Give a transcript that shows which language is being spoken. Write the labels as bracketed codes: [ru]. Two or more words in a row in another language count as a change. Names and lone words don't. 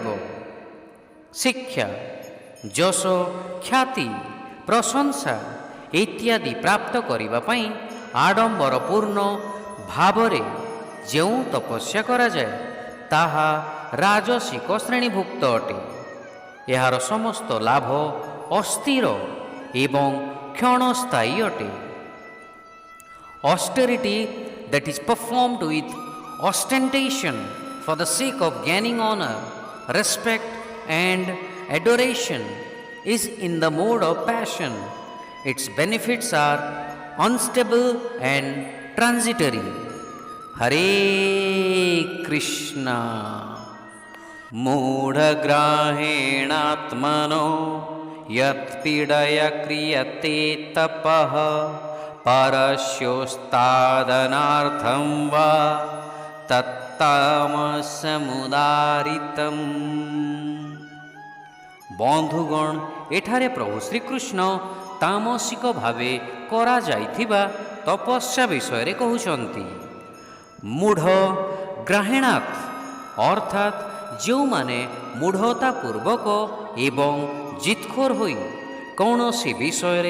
[or] ଶିକ୍ଷା, ଯଶ, ଖ୍ୟାତି, ପ୍ରଶଂସା ଇତ୍ୟାଦି ପ୍ରାପ୍ତ କରିବା ପାଇଁ ଆଡ଼ମ୍ବରପୂର୍ଣ୍ଣ ଭାବରେ ଯେଉଁ ତପସ୍ୟା କରାଯାଏ ତାହା ରାଜସିକ ଶ୍ରେଣୀଭୁକ୍ତ ଅଟେ। ଏହାର ସମସ୍ତ ଲାଭ ଅସ୍ଥିର ଏବଂ କ୍ଷଣସ୍ଥାୟୀ ଅଟେ। [en] Austerity that is performed with ostentation for the sake of gaining honor, respect and adoration is in the mode of passion. Its benefits are unstable and transitory. [sa] हरे कृष्ण. मूढग्राहेणात्मनो यत्पीडया क्रियते तपः परस्योस्तादनार्थं वा तत्तामसमुदारितम्। [or] ବନ୍ଧୁଗଣ, ଏଠାରେ ପ୍ରଭୁ ଶ୍ରୀକୃଷ୍ଣ ତାମସିକ ଭାବେ କରାଯାଇଥିବା ତପସ୍ୟା ବିଷୟରେ କହୁଛନ୍ତି। [sa] ମୂଢ଼ ଗ୍ରାହେଣାତ୍ [or] ଅର୍ଥାତ୍ ଯେଉଁମାନେ ମୂଢ଼ତାପୂର୍ବକ ଏବଂ ଜିତ୍ଖୋର ହୋଇ କୌଣସି ବିଷୟରେ